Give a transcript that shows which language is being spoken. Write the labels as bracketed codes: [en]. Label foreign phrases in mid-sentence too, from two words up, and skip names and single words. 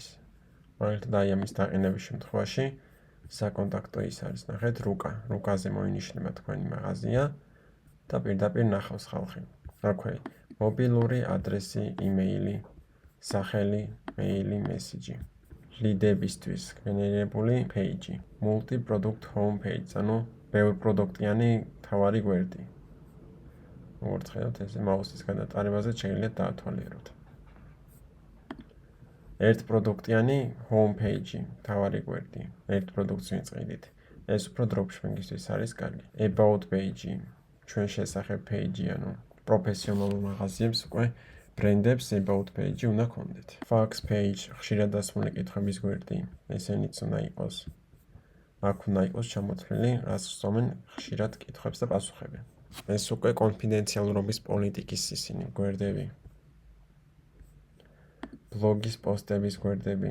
[ka] მაგალითად აი ამის დაყენების შემთხვევაში საკონტაქტო ის არის, ნახეთ რუკა. რუკაზე მოინიშნება თქვენი მაღაზია და პირდაპირ ნახავს ხალხი. აქვე მობილური ადრესი, იმეილი, სახელი, მეილი, მესიჯი. ლიდებისთვის გენერირებული page-ი. [en] Multi-product home page, [ka] ანუ ბევრ პროდუქტიანი თავარი გვერდი. როგორც ხედავთ, ესე მაუსის გადატარებაზე შეიძლება დაათვალიეროთ. ერთ პროდუქტიანი [en] home page-ი, [ka] თავარი გვერდი. ერთ პროდუქტს ვინც ყიდით. ეს უფრო dropshipping-ისთვის არის კარგი. [en] About page-ი, [ka] ჩვენ შესახებ page-ი, ანუ პროფესიონალურ მაღაზიებს უკვე ბრენდებს [en] about page-ი [ka] უნდა ქონდეთ. [en] Fax page, [ka] ხშირად დასმული კითხვების გვერდი. ესენიც უნდა იყოს. აქ უნდა იყოს ჩამოთვლილი, რაც ხსოვენ ხშირად კითხვებს და პასუხები. ეს უკვე კონფიდენციალურობის პოლიტიკის ისინი გვერდები. ბლოგის პოსტების გვერდები.